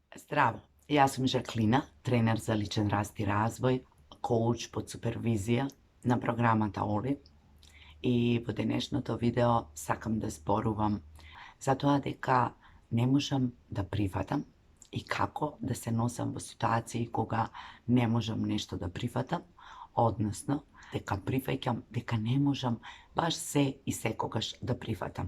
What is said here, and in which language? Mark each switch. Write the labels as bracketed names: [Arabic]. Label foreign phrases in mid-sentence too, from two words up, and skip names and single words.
[Macedonian] Zdravo, ja sam Žaklina, trener za ličen rast i razvoj, coach pod supervizija na програма Таоли. И во денешното видео сакам да зборувам за тоа дека не можам да прифатам и како да се носам во ситуации кога не можам нешто да прифатам, односно дека прифаќам дека не можам баш се и секогаш да прифатам.